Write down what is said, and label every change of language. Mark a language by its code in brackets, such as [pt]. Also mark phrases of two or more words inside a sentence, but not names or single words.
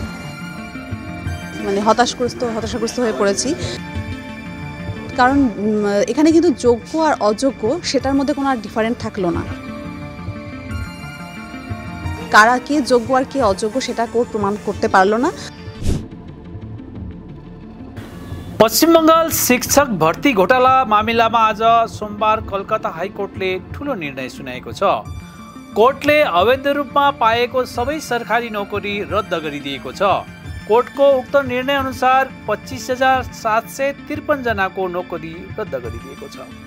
[bn] মানে হতাশাগ্রস্ত হয়ে পড়েছি, কারণ এখানে কিন্তু যোগ্য আর অযোগ্য সেটার মধ্যে কোনো আর ডিফারেন্ট থাকলো না। কারা কে যোগ্য আর কে অযোগ্য সেটা কোর্ট প্রমাণ করতে পারলো না। [ne] पश्चिम बंगाल शिक्षक भर्ती घोटाला मामिलामा आज सोमबार कलकत्ता हाइकोर्टले ठूलो निर्णय सुनाएको छ। कोर्टले अवैध रूपमा पाएको सबै सरकारी नोकरी रद्द गरिदिएको छ। कोर्टको उक्त निर्णय अनुसार 25,753 जनाको नोकरी रद्द गरिदिएको छ।